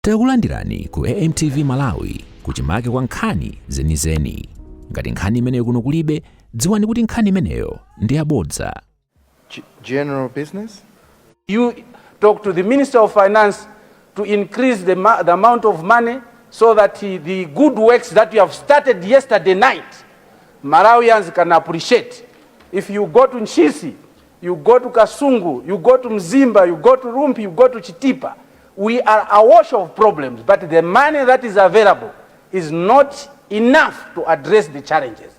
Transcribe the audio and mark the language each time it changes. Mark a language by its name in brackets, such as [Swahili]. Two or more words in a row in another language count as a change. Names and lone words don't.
[Nyanja] Takulandirani ku AMTV Malawi kuchimake kwa nkhani zenizeni. Ngati nkhani imeneyo kuno kulibe, dziwani kuti nkhani imeneyo ndi yabodza. [English] General business. You talk to the Minister of Finance to increase the amount of money so that the good works that you have started yesterday night, Malawians can appreciate. If you go to Nchisi, you go to Kasungu, you go to Mzimba, you go to Rumpi, you go to Chitipa, we are awash of problems, but the money that is available is not enough to address the challenges.